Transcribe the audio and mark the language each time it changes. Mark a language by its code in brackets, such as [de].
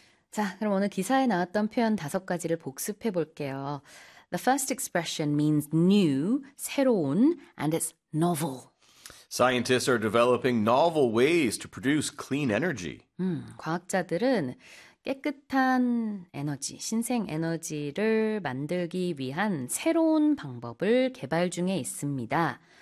[ko] 자, 그럼 오늘 기사에 나왔던 표현 다섯 가지를 복습해 볼게요. [en] The first expression means new, 새로운, and it's novel. Scientists are developing novel ways to produce clean energy. [ko] 과학자들은 깨끗한 에너지, 신생 에너지를 만들기 위한 새로운 방법을 개발 중에 있습니다.